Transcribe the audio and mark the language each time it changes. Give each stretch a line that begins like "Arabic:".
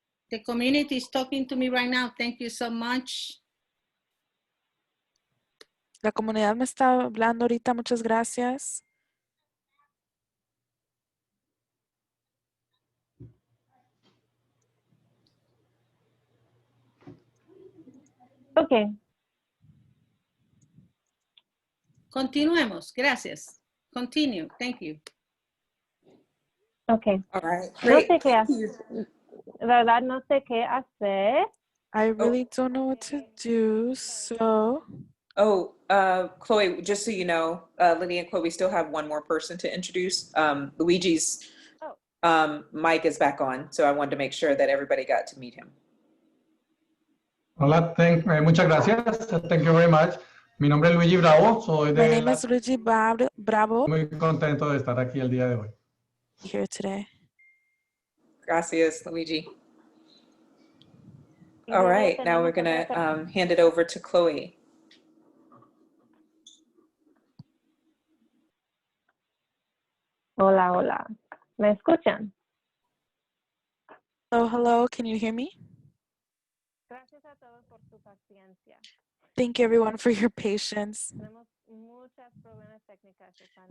English: The community is talking to me right now. Thank you so much.
Spanish: La comunidad me está hablando ahorita. Muchas gracias.
English: Okay.
Spanish: Continuemos. Gracias.
English: Continue. Thank you. Okay. All right.
Spanish: No
English: Great.
Spanish: sé qué hacer. ¿Verdad? No sé qué hacer.
English: I really don't know what to do, so. Oh, Chloe, just so you know, Lydia and Chloe, we still have one more person to introduce. Luigi's mic is back on, so I wanted to make sure that everybody got to meet him.
Spanish: Hola, muchas gracias.
English: Thank you very much.
Spanish: Mi nombre es Luigi Bravo. Soy
English: My
Spanish: de
English: name is Luigi Bravo.
Spanish: Muy contento de estar aquí el día de hoy.
English: Here today.
Spanish: Gracias, Luigi.
English: All right, now we're going to hand it over to Chloe.
Spanish: Hola, hola. ¿Me escuchan?
English: Hello, can you hear me?
Spanish: Gracias a todos por su paciencia.
English: Thank you everyone for your patience.
Spanish: Tenemos muchas problemas técnicos.